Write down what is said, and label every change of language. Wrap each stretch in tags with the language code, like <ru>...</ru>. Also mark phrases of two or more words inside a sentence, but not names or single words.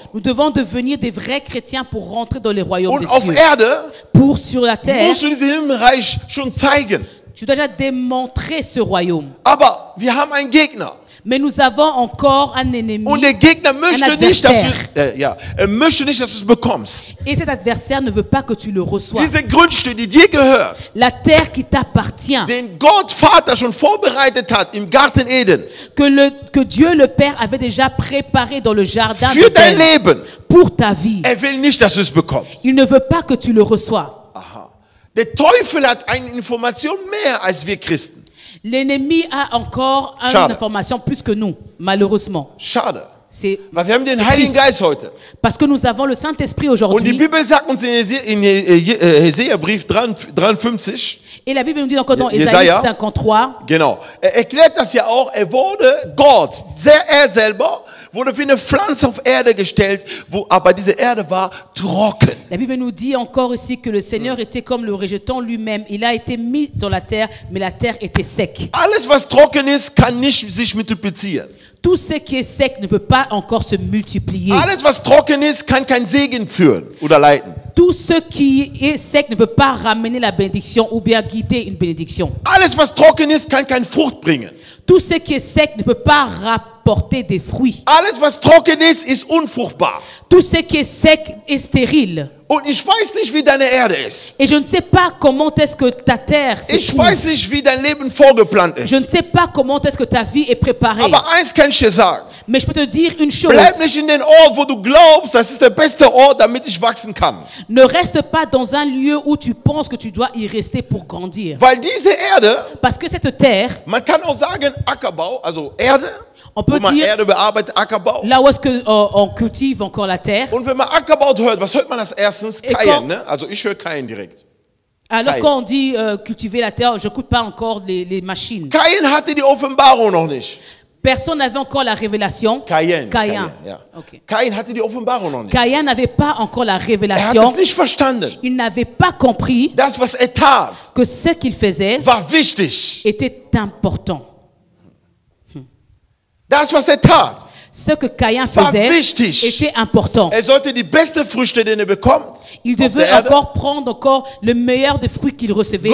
<fr>devons devenir des vrais chrétiens pour rentrer dans les royaumes</fr> <de>Und</de> <fr>des</fr> <de>auf</de> <fr>cieux.</fr> <de>Erde</de> <fr>Pour sur la terre,</fr> <de>musst du diesen Himmelreich schon zeigen.</de> <fr>tu dois déjà démontrer ce royaume.</fr> <de>Aber wir haben einen Gegner.</de> <fr>Mais nous avons encore un ennemi.</fr> <de>Und der Gegner möchte Ein nicht, dass du,</de> <fr>Adversaire.</fr> <de>er möchte nicht, dass du es bekommst.</de> <fr>Et cet adversaire ne veut pas que tu le reçoies.</fr> <de>Diese Grundstücke, die dir gehört,</de> <fr>La terre qui t'appartient,</fr> <de>den Gott Vater schon vorbereitet hat im Garten Eden,</de> <fr>que Dieu le Père avait déjà préparé dans le jardin</fr> <de>für dein</de> <fr>d'Éden</fr> <de>Leben.</de> <fr>pour ta vie.</fr> <de>Er will nicht, dass du es bekommst.</de> <fr>Il ne veut pas que tu le reçois. Aha.</fr> <de>Der Teufel hat eine Information mehr als wir Christen.</de> <fr>L'ennemi a encore une</fr> <de>Schade.</de> <fr>information plus que nous, malheureusement.</fr> <de>Schade.</de> <fr>C'est</fr> <de>Weil wir haben den</de> <fr>c'est</fr> <de>Heiligen</de> <fr>triste.</fr> <de>Geist heute.</de> <fr>Parce que nous avons le Saint-Esprit</fr> <de>Und die</de> <fr>aujourd'hui.</fr> <de>Bibel sagt uns in Jesaja-Brief 53,</de> <fr>Et la Bible nous dit encore dans</fr> <de>Jesaja.</de> <fr>Ésaïe 53,</fr> <de>genau, er erklärt das ja auch, er wurde Gott, er selber, wurde wie eine Pflanze auf Erde gestellt, aber diese Erde war trocken.</de> <fr>la Bible nous dit encore ici que le Seigneur était comme le rejeton lui-même. Il a été mis dans la terre, mais la terre était sec.</fr> <de>Alles, was trocken ist, kann nicht sich multiplizieren.</de> <fr>Tout ce qui est sec ne peut pas encore se multiplier.</fr> <de>Alles, was trocken ist, kann kein Segen führen oder leiten.</de> <fr>Tout ce qui est sec ne peut pas ramener la bénédiction ou bien guider une bénédiction.</fr> <de>Alles, was trocken ist, kann keine Frucht bringen.</de> <fr>Tout ce qui est sec ne peut pas rapporter des fruits.</fr> <de>Alles, was trocken ist unfruchtbar.</de> <fr>Tout ce qui est sec est stérile.</fr> <de>Und ich weiß nicht, wie deine Erde ist.</de> <fr>Et je ne sais pas comment est-ce que ta terre se</fr> <de>Ich</de> <fr>trouve.</fr> <de>weiß nicht, wie dein Leben vorgeplant</de> <fr>Je ne</fr> <de>ist.</de> <fr>sais pas comment est-ce que ta vie est préparée.</fr> <de>Aber eins kann ich dir sagen.</de> <fr>Mais je peux te dire une chose.</fr> <de>Bleib nicht in den Ort, wo du glaubst, das ist der beste Ort, damit ich wachsen kann.</de> <fr>Ne reste pas dans un lieu où tu penses que tu dois y rester pour grandir.</fr> <de>Weil diese Erde,</de> <fr>Parce que cette terre,</fr> <de>man kann auch sagen Ackerbau, also Erde,</de> <fr>on</fr> <de>wo</de> <fr>peut</fr> <de>man</de> <fr>dire</fr> <de>Erde bearbeitet, Ackerbau.</de> <fr>là où est-ce que on cultive encore la terre.</fr> <de>Und wenn man Ackerbau hört, was hört man als erstens?</de> <fr>Et</fr> <de>Kain,</de> <fr>quand-</fr> <de>ne? Also ich höre Kain direkt.</de> <fr>Alors Caïn. quand on dit cultiver la terre, je n'écoute pas encore les machines.</fr> <de>Kain hatte die Offenbarung noch nicht.</de> <fr>Personne n'avait encore la révélation.</fr> <de>Cain.</de> <fr>Caïn.</fr> <de>Ja.</de> <fr>Ok.</fr> <de>Cain hatte die Offenbarung noch nicht.</de> <fr>Caïn n'avait pas encore la</fr> <de>Er hat</de> <fr>révélation.</fr> <de>es nicht verstanden.</de> <fr>Il n'avait pas compris</fr> <de>Das, was er tat,</de> <fr>que ce qu'il faisait</fr> <de>war wichtig.</de> <fr>était important.</fr> <de>Das, was er tat,</de> <fr>Ce que Caïn</fr> <de>war</de> <fr>faisait</fr> <de>wichtig.</de> <fr>était important.</fr> <de>Er sollte die beste Früchte, die er bekommt,</de> <fr>Il</fr> <de>auf der</de> <fr>devait</fr> <de>Erde,</de> <fr>encore prendre encore le meilleur des fruits qu'il recevait</fr>